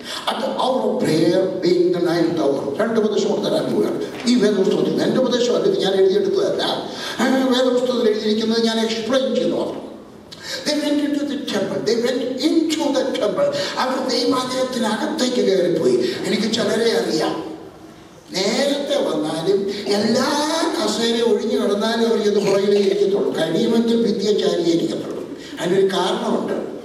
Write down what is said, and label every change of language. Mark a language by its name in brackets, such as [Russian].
[English] At the hour of prayer being the 9th hour. [Malayalam] 2 ഉപദേശം തരാൻ പോവുകയാണ് ഈ വേദപുസ്തകത്തിൽ. എൻ്റെ ഉപദേശം അല്ലെങ്കിൽ ഞാൻ എഴുതിയെടുത്തതല്ല. വേദപുസ്തകത്തിൽ എഴുതിയിരിക്കുന്നത് ഞാൻ എക്സ്പ്ലെയിൻ ചെയ്തു മാത്രം. [English] They went into the temple. They went into the temple. [Malayalam] അവർ ദൈവാലയത്തിനകത്തേക്ക് കയറിപ്പോയി. എനിക്ക് ചിലരെ അറിയാം, നേരത്തെ വന്നാലും എല്ലാ കസേരയും ഒഴിഞ്ഞു കിടന്നാലും അവർ ഇത് പുറകിലേ ഇരിക്കത്തുള്ളൂ. കഴിയുമെങ്കിൽ വിദ്യചാരിയെ ഇരിക്കത്തുള്ളൂ. അതിനൊരു കാരണമുണ്ട്.